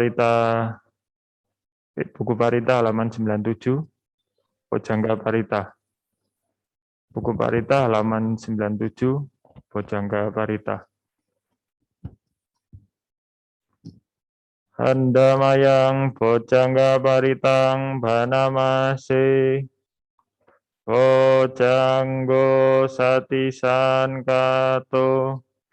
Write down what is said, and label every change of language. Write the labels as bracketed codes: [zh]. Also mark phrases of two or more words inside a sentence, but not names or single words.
[id] buku Parita halaman 97, Bojangga Parita. Buku Parita halaman 97, Bojangga Parita. [pi] Handamayang Bojangga Paritang Banamase Bojanggo Satisan Kato